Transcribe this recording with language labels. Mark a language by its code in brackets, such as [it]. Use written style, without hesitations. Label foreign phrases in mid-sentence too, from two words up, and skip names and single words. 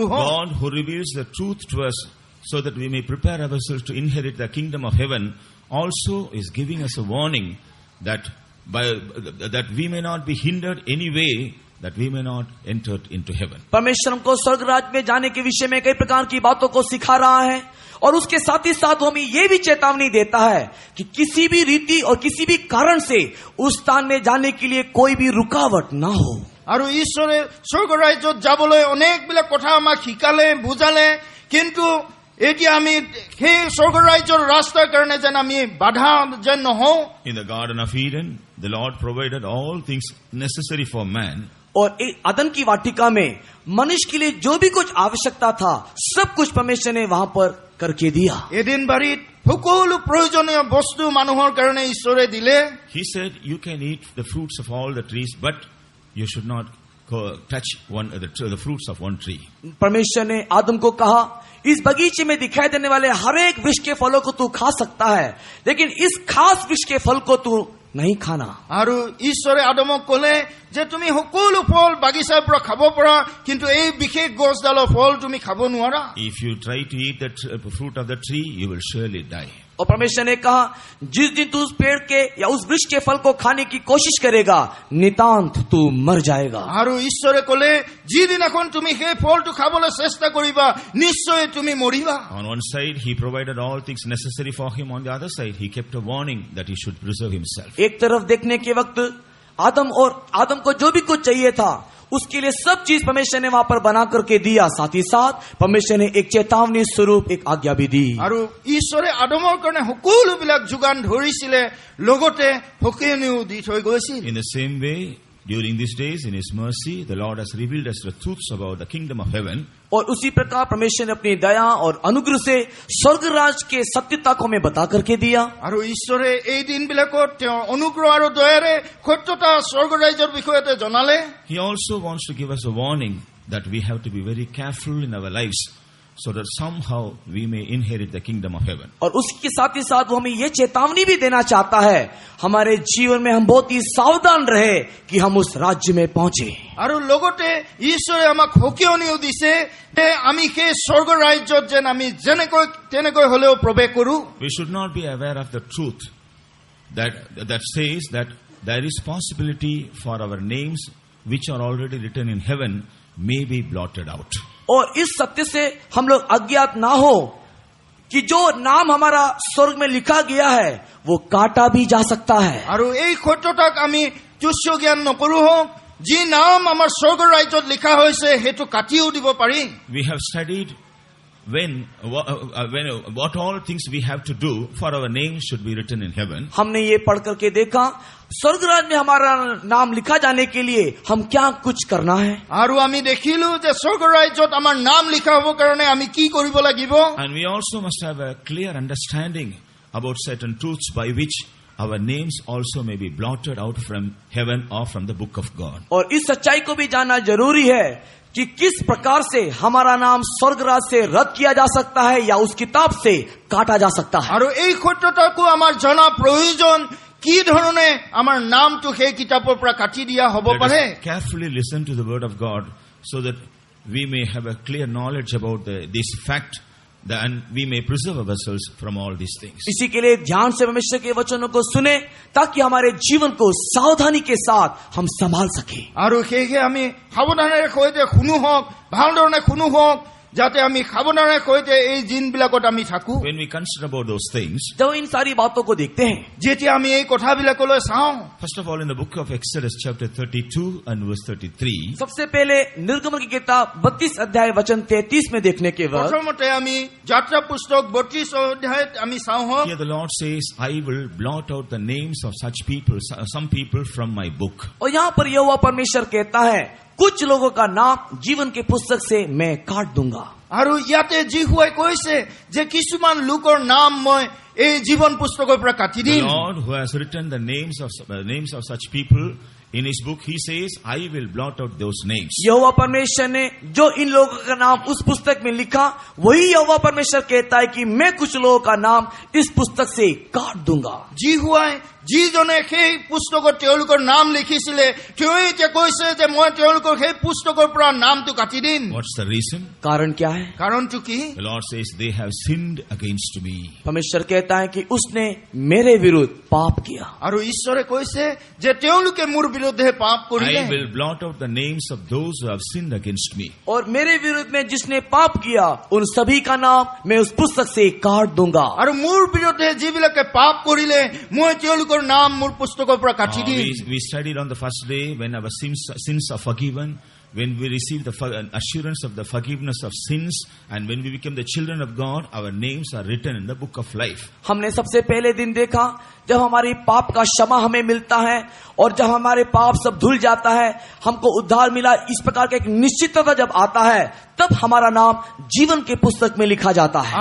[en] God who reveals the truth to us so that we may prepare ourselves to inherit the kingdom of heaven also is giving us a warning that we may not be hindered any way, that we may not enter into heaven. [hi] परमेश्वर हमको स्वर्ग राज्य में जाने के विषय में कई प्रकार की बातों को सिखा रहा है, और उसके साथ ही साथ वो हमें ये भी चेतावनी देता है कि किसी भी रीति और किसी भी कारण से उस स्थान में जाने के लिए कोई भी रुकावट ना हो। [as] আৰু ঈশ্বৰে স্বৰ্গ ৰাজ্যত যাবলৈ অনেকবিলাক কথা আমাক শিকালে বুজালে, কিন্তু এতিয়া আমি সেই স্বৰ্গ ৰাজ্যৰ ৰাস্তাৰ কাৰণে যেন আমি বাধা যেন নহওঁ। [en] In the Garden of Eden, the Lord provided all things necessary for man. [hi] और अदन की वाटिका में मनुष्य के लिए जो भी कुछ आवश्यकता था सब कुछ परमेश्वर ने वहां पर करके दिया। [as] এদিন বাৰীত সকলো প্ৰয়োজনীয় বস্তু মানুহৰ কাৰণে ঈশ্বৰে দিলে। [en] He said, you can eat the fruits of all the trees, but you should not touch the fruits of one tree. [hi] परमेश्वर ने आदम को कहा, इस बगीचे में दिखाई देने वाले हर एक वृक्ष के फलों को तू खा सकता है, लेकिन इस खास वृक्ष के फल को तू नहीं खाना। [as] আৰু ঈশ্বৰে আদমক ক'লে যে তুমি সকলো ফল বাগিচাৰ পৰা খাব পাৰা, কিন্তু এই বিশেষ গছডালৰ ফল তুমি খাব নোৱাৰা। [en] If you try to eat the fruit of the tree, you will surely die. [hi] और परमेश्वर ने कहा, जिस दिन तू उस पेड़ के या उस वृक्ष के फल को खाने की कोशिश करेगा नितांत तू मर जाएगा। [as] আৰু ঈশ্বৰে ক'লে যিদিনাখন তুমি সেই ফলটো খাবলৈ চেষ্টা কৰিবা নিশ্চয় তুমি মৰিবা। [en] On one side, he provided all things necessary for him. On the other side, he kept a warning that he should preserve himself. [hi] एक तरफ देखने के वक्त आदम को जो भी कुछ चाहिए था उसके लिए सब चीज परमेश्वर ने वहां पर बना करके दिया, साथ ही साथ परमेश्वर ने एक चेतावनी स्वरूप एक आज्ञा भी दी। [as] আৰু ঈশ্বৰে আদমৰ কাৰণে সকলোবিলাক যোগান ধৰিছিলে, লগতে সকিয়নিও দি থৈ গৈছিল। [en] In the same way, during these days, in His mercy, the Lord has revealed us the truths about the kingdom of heaven. [hi] और उसी प्रकार परमेश्वर ने अपनी दया और अनुग्रह से स्वर्ग राज के सत्यता को हमें बता करके दिया। [as] আৰু ঈশ্বৰে এই দিনবিলাকত তেওঁৰ অনুগ্ৰহ আৰু দয়াৰে সত্যতা স্বৰ্গ ৰাজ্যৰ বিষয়তে জনালে। [en] He also wants to give us a warning that we have to be very careful in our lives, so that somehow we may inherit the kingdom of heaven. [hi] और उसके साथ ही साथ वो हमें ये चेतावनी भी देना चाहता है हमारे जीवन में हम बहुत ही सावधान रहे कि हम उस राज्य में पहुंचे। [as] আৰু লগতে ঈশ্বৰে আমাক সকিয়নিও দিছে যে আমি সেই স্বৰ্গ ৰাজ্যত যেন আমি যেনেকৈ তেনেকৈ হলেও প্ৰৱেশ কৰো। [en] We should not be aware of the truth that says that there is possibility for our names which are already written in heaven may be blotted out. [hi] और इस सत्य से हम लोग अज्ञात ना हो कि जो नाम हमारा स्वर्ग में लिखा गया है वो काटा भी जा सकता है। [as] আৰু এই সত্যতাক আমি তুচ্ছ জ্ঞান নকৰো হওক, যি নাম আমাৰ স্বৰ্গৰ ৰাজ্যত লিখা হৈছে সেইটো কাটিও দিব পাৰি। [en] We have studied what all things we have to do for our name should be written in heaven. [hi] हमने ये पढ़ करके देखा स्वर्ग राज्य में हमारा नाम लिखा जाने के लिए हम क्या कुछ करना है। [as] আৰু আমি দেখিলো যে স্বৰ্গৰ ৰাজ্যত আমাৰ নাম লিখা হ'ব কাৰণে আমি কি কৰিব লাগিব। [en] And we also must have a clear understanding about certain truths by which our names also may be blotted out from heaven or from the book of God. [hi] और इस सच्चाई को भी जानना जरूरी है कि किस प्रकार से हमारा नाम स्वर्ग राज्य से रद्द किया जा सकता है या उस किताब से काटा जा सकता है। [as] আৰু এই সত্যতাকো আমাৰ জনা প্ৰয়োজন, কি ধৰণে আমাৰ নামটো সেই কিতাপৰ পৰা কাটি দিয়া হ'ব [en] Let [as] পাৰে। [en] us carefully listen to the word of God so that we may have a clear knowledge about this fact, and we may preserve ourselves from all these things. [hi] इसी के लिए ध्यान से परमेश्वर के वचनों को सुने ताकि हमारे जीवन को सावधानी के साथ हम संभाल सके। [as] আৰু সেয়ে আমি সাৱধানেৰে সৈতে শুনো হওক, ভালধৰণে শুনো হওক, যাতে আমি সাৱধানেৰে সৈতে এই দিনবিলাকত আমি থাকো। [en] When we consider about those things, [hi] जब इन सारी बातों को देखते हैं, [as] যেতিয়া আমি এই কথাবিলাকলৈ চাওঁ, [en] first of all in the book of Exodus chapter 32 and verse 33, [hi] सबसे पहले निर्गमन की किताब 32 अध्याय वचन 33 में देखने के बाद [as] প্ৰথমতে আমি যাত্ৰা পুস্তক 32 অধ্যায়ত আমি চাওঁ হওক, [en] here the Lord says, I will blot out the names of such people, some people from my book. [hi] और यहाँ पर यहोवा परमेश्वर कहता है कुछ लोगों का नाम जीवन के पुस्तक से मैं काट दूंगा। [as] আৰু ইয়াতে জিহুৱাই কৈছে যে কিছুমান লোকৰ নাম মই এই জীৱন পুস্তকৰ পৰা কাটি [en] The [as] দিম। [en] Lord who has written the names of such people in his book, he says, I will blot out those names. [hi] यहोवा परमेश्वर ने जो इन लोगों का नाम उस पुस्तक में लिखा, वही यहोवा परमेश्वर कहता है कि मैं कुछ लोगों का नाम इस पुस्तक से काट दूंगा। [as] জিহুৱাই যিজনে সেই পুস্তকত তেওঁলোকৰ নাম লিখিছিলে তেওঁ এতিয়া কৈছে যে মই তেওঁলোকৰ সেই পুস্তকৰ পৰা নামটো কাটি দিম। [en] What's the reason? [hi] कारण क्या है? [as] কাৰণটো কি? [en] The Lord says, they have sinned against me. [hi] परमेश्वर कहता है कि उसने मेरे विरुद्ध पाप किया। [as] আৰু ঈশ্বৰে কৈছে যে তেওঁলোকে মোৰ বিৰুদ্ধে পাপ কৰিলে। [en] I will blot out the names of those who have sinned against me. [hi] और मेरे विरुद्ध में जिसने पाप किया उन सभी का नाम मैं उस पुस्तक से काट दूंगा। [as] আৰু মোৰ বিৰুদ্ধে যিবিলাকে পাপ কৰিলে মই তেওঁলোকৰ নাম মোৰ পুস্তকৰ পৰা কাটি দিম। [en] We studied on the first day when our sins are forgiven, when we receive the assurance of the forgiveness of sins, and when we become the children of God, our names are written in the book of life. [hi] हमने सबसे पहले दिन देखा जब हमारी पाप का क्षमा हमें मिलता है और जब हमारे पाप सब धुल जाता है, हमको उद्धार मिला, इस प्रकार का एक निश्चितता जब आता है तब हमारा नाम जीवन के पुस्तक में लिखा जाता है।